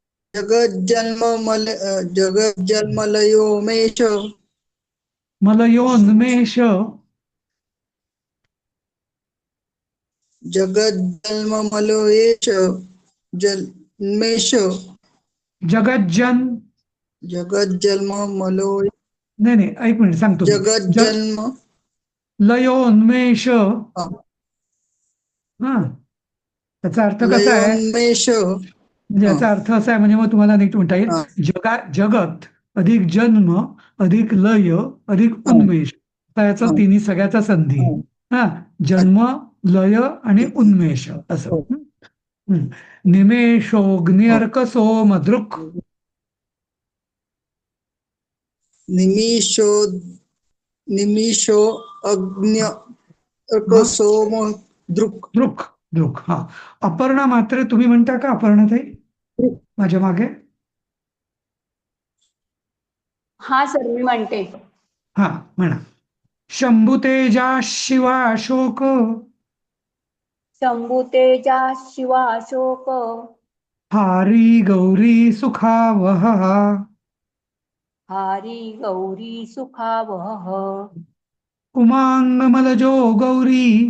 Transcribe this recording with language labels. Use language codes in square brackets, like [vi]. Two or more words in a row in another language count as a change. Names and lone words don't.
[sa] जगज्जन्मलयोमेश मलयोन्मेष जगज्जन्ममलयेश जन्मेश जगज्जन जगज्जन्ममलो [mr] नाही एक मिनिट सांगतो मी. [sa] जगज्जन्म [mr] लयोन्मेष हा त्याचा अर्थ कसा आहे [sa] लयोन्मेष [mr] म्हणजे याचा अर्थ असा आहे म्हणजे मग तुम्हाला नीट म्हणता येईल जगत अधिक जन्म अधिक लय अधिक उन्मेष आता याचा तिन्ही सगळ्याचा संधी हा जन्म लय आणि उन्मेष असं [sa] निमेषोऽग्न्यर्क सोमदृक् निमिषो अग्न्य सोम दृक् दृक् हा. [mr] अपर्णा मात्रे तुम्ही म्हणता का अपर्णा ताई माझ्या मागे? हा सर मी म्हणते. हा म्हणा. [sa] शंभुतेजा शिवाशोक शंभुतेजा शिवाशोक हारी गौरी सुखावह हारी गौरी सुखावह उमांगमलजो गौरी